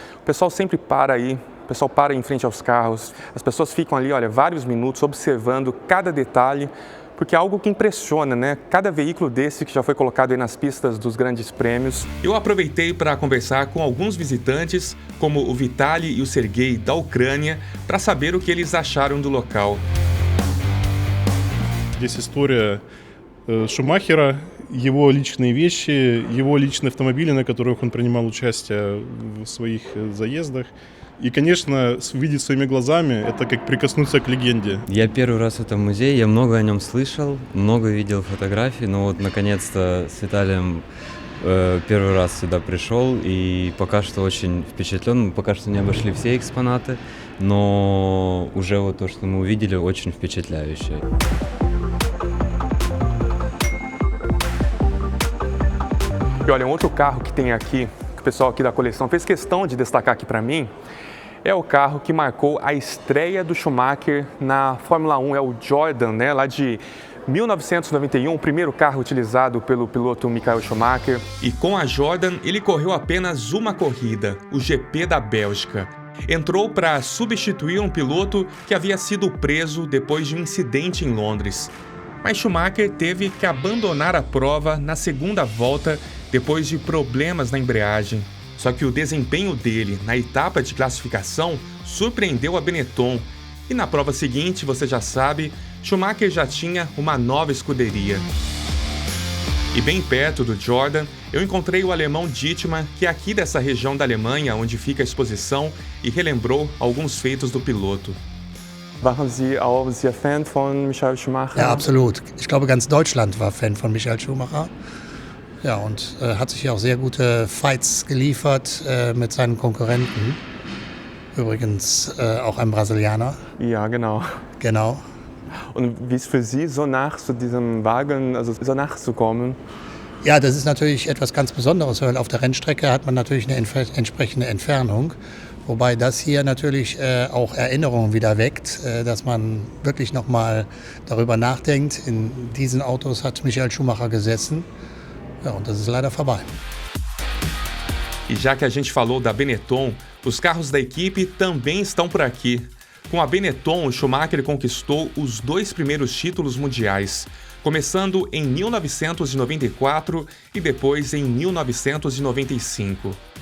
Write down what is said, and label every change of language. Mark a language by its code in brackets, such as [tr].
[pt] O pessoal sempre para aí, o pessoal para em frente aos carros, as pessoas ficam ali, olha, vários minutos observando cada detalhe, porque é algo que impressiona, né? Cada veículo desse que já foi colocado aí nas pistas dos grandes prêmios. Eu aproveitei para conversar com alguns visitantes, como o Vitaly e o Sergei da Ucrânia, para saber o que eles acharam do local. [ru] Здесь история Шумахера, его личные вещи, его личные автомобили, на которых он принимал участие в своих заездах. И, конечно, видеть своими глазами – это как прикоснуться к легенде. Я первый раз в этом музее, я много о нем слышал, много видел фотографий, но вот наконец-то с Виталием первый раз сюда пришел и пока что очень впечатлен. Мы пока что не обошли все экспонаты, но уже вот то, что мы увидели, очень впечатляющее. [pt] E olha, um outro carro que tem aqui, que o pessoal aqui da coleção fez questão de destacar aqui para mim, é o carro que marcou a estreia do Schumacher na Fórmula 1, é o Jordan, né, lá de 1991, o primeiro carro utilizado pelo piloto Michael Schumacher. E com a Jordan, ele correu apenas uma corrida, o GP da Bélgica. Entrou para substituir um piloto que havia sido preso depois de um incidente em Londres. Mas Schumacher teve que abandonar a prova na segunda volta depois de problemas na embreagem. Só que o desempenho dele na etapa de classificação surpreendeu a Benetton. E na prova seguinte, você já sabe, Schumacher já tinha uma nova escuderia. E bem perto do Jordan, eu encontrei o alemão Dittmar, que é aqui dessa região da Alemanha, onde fica a exposição, e relembrou alguns feitos do piloto. [de] Waren Sie auch sehr Fan von Michael Schumacher? Ja, absolut. Ich glaube, ganz Deutschland war Fan von Michael Schumacher. Ja, und hat sich ja auch sehr gute Fights geliefert mit seinen Konkurrenten. Übrigens auch ein Brasilianer. Ja, genau. Genau. Und wie ist für Sie, so nach zu diesem Wagen, also so nachzukommen? Ja, das ist natürlich etwas ganz Besonderes, weil auf der Rennstrecke hat man natürlich eine entsprechende Entfernung. Wobei das hier natürlich auch Erinnerungen wieder weckt, dass man wirklich nochmal darüber nachdenkt. In diesen Autos hat Michael Schumacher gesessen. Ja, und das ist leider vorbei. [pt] E já que a gente falou da Benetton, os carros da equipe também estão por aqui. Com a Benetton, o Schumacher conquistou os 2 primeiros títulos mundiais, começando em 1994 e depois em 1995.